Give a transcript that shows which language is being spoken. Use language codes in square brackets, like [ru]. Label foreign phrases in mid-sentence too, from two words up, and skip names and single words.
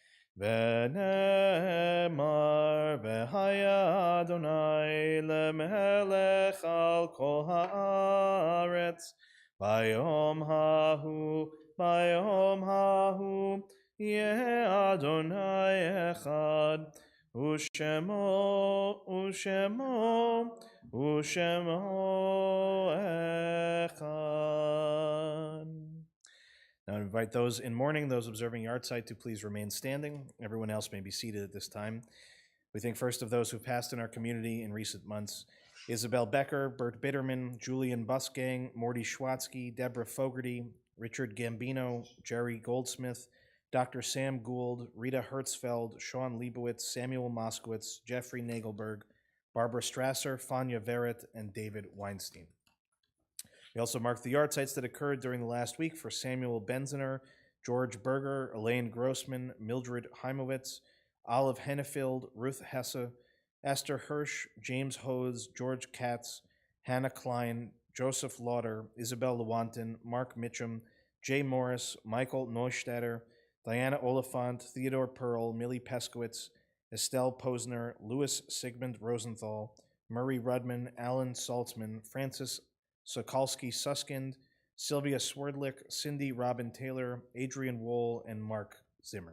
[he] ונאמר והיה אדוני למלך על כל הארץ ביום ההוא יהיה אדוני אחד ושמו אחד. [en] Now I invite those in mourning, those observing yahrzeit, to please remain standing. Everyone else may be seated at this time. We think first of those who passed in our community in recent months: Isabel Becker, Bert Bitterman, Julian Busgang, Morty Schwatzky, Deborah Fogarty, Richard Gambino, Jerry Goldsmith, Dr. Sam Gould, Rita Hertzfeld, Sean Leibowitz, Samuel Moskowitz, Jeffrey Nagelberg, Barbara Strasser, Fania Verrett, and David Weinstein. We also marked the yard sites that occurred during the last week for Samuel Benziner, George Berger, Elaine Grossman, Mildred Heimowitz, Olive Hennefield, Ruth Hesse, Esther Hirsch, James Hose, George Katz, Hannah Klein, Joseph Lauder, Isabel Lewontin, Mark Mitchum, Jay Morris, Michael Neustadter, Diana Oliphant, Theodore Pearl, Millie Peskowitz, Estelle Posner, Louis Sigmund Rosenthal, Murray Rudman, Alan Saltzman, Francis Sokolsky Suskind, Sylvia Swerdlick, Cindy Robin Taylor, Adrian Wohl, and Mark Zimmerman.